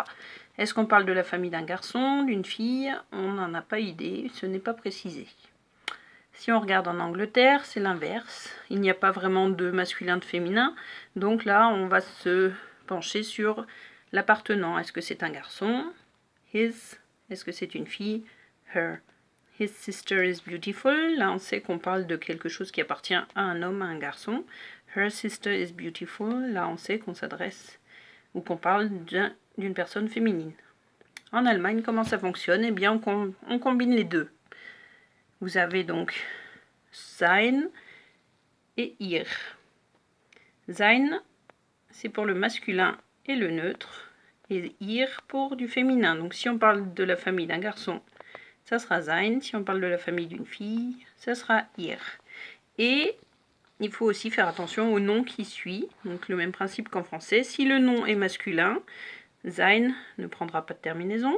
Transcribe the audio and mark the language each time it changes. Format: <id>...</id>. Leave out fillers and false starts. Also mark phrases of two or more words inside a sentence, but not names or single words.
<fr>Est-ce qu'on parle de la famille d'un garçon, d'une fille? On n'en a pas idée, ce n'est pas précisé. Si on regarde en Angleterre, c'est l'inverse. Il n'y a pas vraiment de masculin, de féminin. Donc là, on va se pencher sur l'appartenant. Est-ce que c'est un garçon? His. Est-ce que c'est une fille? Her.</fr> <en>His sister is beautiful.</en> <fr>Là, on sait qu'on parle de quelque chose qui appartient à un homme, à un garçon.</fr> <en>Her sister is beautiful.</en> <fr>Là, on sait qu'on s'adresse ou qu'on parle d'une personne féminine. En Allemagne, comment ça fonctionne? Eh bien, on combine les deux. Vous avez donc sein et ihr. Sein, c'est pour le masculin et le neutre, et ihr pour du féminin. Donc si on parle de la famille d'un garçon, ça sera sein. Si on parle de la famille d'une fille, ça sera ihr. Et il faut aussi faire attention au nom qui suit. Donc le même principe qu'en français. Si le nom est masculin, sein ne prendra pas de terminaison.</fr>